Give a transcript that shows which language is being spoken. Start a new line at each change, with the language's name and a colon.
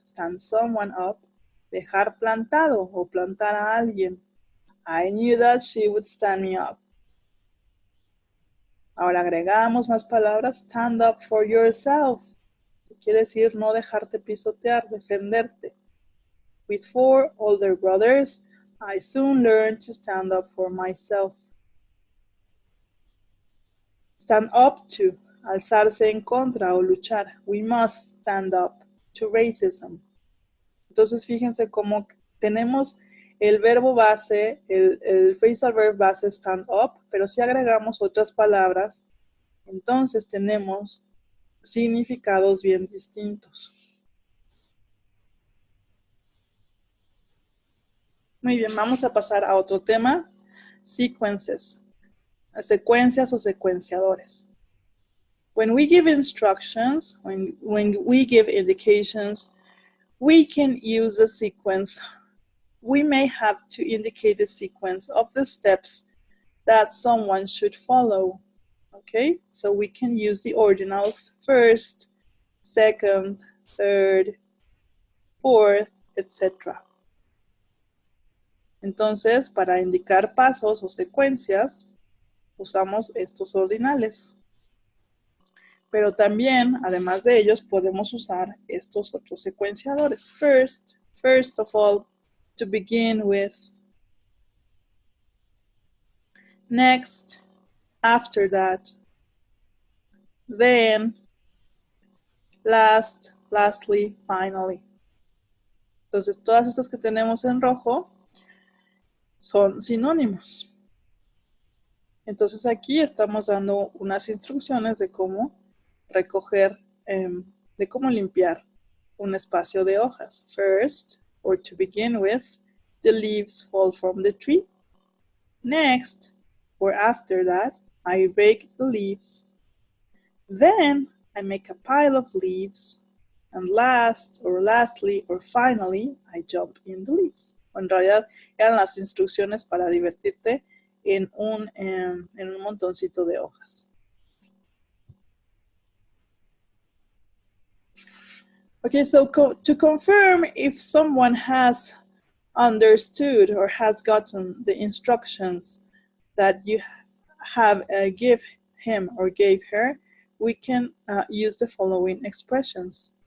English: Stand someone up,
Spanish: dejar plantado o plantar a alguien.
English: I knew that she would stand me up.
Spanish: Ahora agregamos más palabras.
English: Stand up for yourself.
Spanish: Quiere decir no dejarte pisotear, defenderte.
English: With 4 older brothers, I soon learned to stand up for myself. Stand up to,
Spanish: alzarse en contra o luchar.
English: We must stand up to racism.
Spanish: Entonces fíjense cómo tenemos el verbo base, el phrasal verb base stand up, pero si agregamos otras palabras, entonces tenemos significados bien distintos. Muy bien, vamos a pasar a otro tema, sequences, secuencias o secuenciadores.
English: When we give instructions, when we give indications, we can use a sequence. We may have to indicate the sequence of the steps that someone should follow. Okay, so we can use the ordinals first, second, third, fourth, etc.
Spanish: Entonces, para indicar pasos o secuencias, usamos estos ordinales. Pero también, además de ellos, podemos usar estos otros secuenciadores.
English: First of all, to begin with. Next, after that. Then, last, lastly, finally.
Spanish: Entonces, todas estas que tenemos en rojo son sinónimos. Entonces, aquí estamos dando unas instrucciones de cómo recoger, de cómo limpiar un espacio de hojas.
English: First, or to begin with, the leaves fall from the tree. Next, or after that, I rake the leaves. Then, I make a pile of leaves. And last, or lastly, or finally, I jump in the leaves.
Spanish: En realidad, eran las instrucciones para divertirte en un montoncito de hojas.
English: Okay, so to confirm if someone has understood or has gotten the instructions that you have give him or gave her, we can use the following expressions.